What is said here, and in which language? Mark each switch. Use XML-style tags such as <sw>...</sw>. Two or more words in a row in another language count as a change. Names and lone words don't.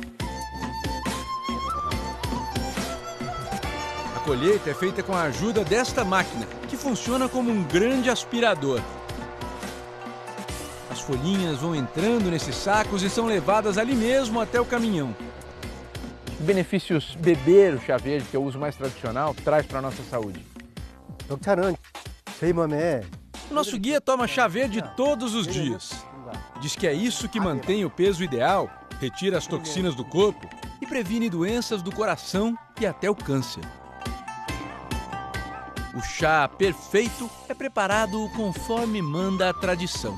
<pt>A colheita é feita com a ajuda desta máquina, que funciona como um grande aspirador. As folhinhas vão entrando nesses sacos e são levadas ali mesmo até o caminhão. Que benefícios beber o chá verde, que é o uso mais tradicional, traz para a nossa saúde?</pt> <ko>녹차는 저희 몸에</ko> <pt>O nosso guia toma chá verde todos os dias. Diz que é isso que mantém o peso ideal, retira as toxinas do corpo e previne doenças do coração e até o câncer. O chá perfeito é preparado conforme manda a tradição.</pt>